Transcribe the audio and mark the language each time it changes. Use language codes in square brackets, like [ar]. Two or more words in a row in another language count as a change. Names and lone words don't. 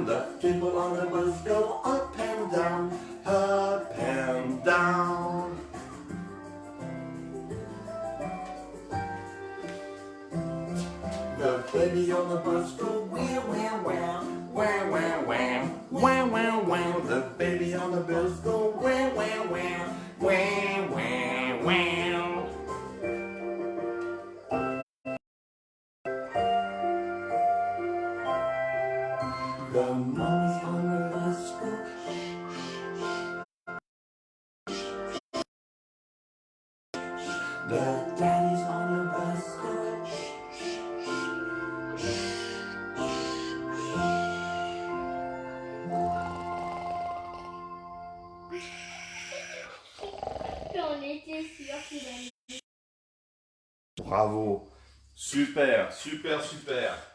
[en] The people on the bus go up and down, up and down. The baby on the bus go wah, wah, wah, wah, wah, wah, wah, wah, wah. The baby on the bus go wah, wah, wah, wah, wah, wah. The mommies on the bus go the daddies on the bus go [fr] J'en étais sûre qu'il allait. Bravo! Super, super, super!